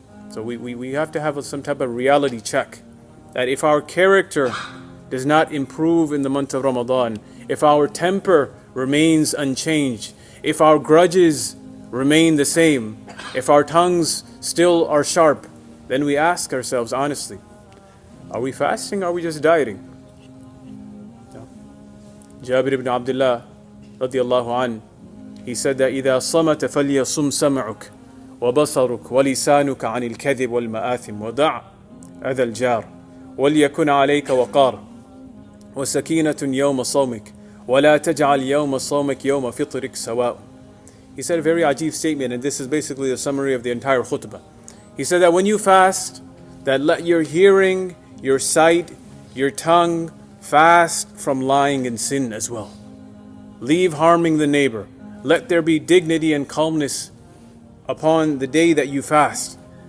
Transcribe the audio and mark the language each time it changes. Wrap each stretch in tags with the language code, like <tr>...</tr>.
<en>So we have to have some type of reality check, that if our character does not improve in the month of Ramadan, if our temper remains unchanged, if our grudges remain the same, if our tongues still are sharp, then we ask ourselves honestly, are we fasting or are we just dieting? No.</en> <ar>Jabir ibn Abdullah radiallahu an,</ar> <en>he said that</en> <ar>إِذَا صَمَتَ فَلْيَصُمْ سَمْعُكَ وَبَصَرُكَ وَلِسَانُكَ عَنِ الْكَذِبِ وَالْمَآثِمِ وَدَعْ أَذَى الْجَارِ وَلْيَكُنْ عَلَيْكَ وَقَارٌ وَسَكِينَةٌ يَوْمَ صَوْمِكَ وَلَا تَجْعَلْ يَوْمَ صَوْمِكَ يَوْمَ فِطْرِكَ سَوَاءٌ.</ar> <en>He said a very ajib statement, and this is basically the summary of the entire khutbah. He said that when you fast, that let your hearing, your sight, your tongue fast from lying and sin as well. Leave harming the neighbor. Let there be dignity and calmness upon the day that you fast.</en>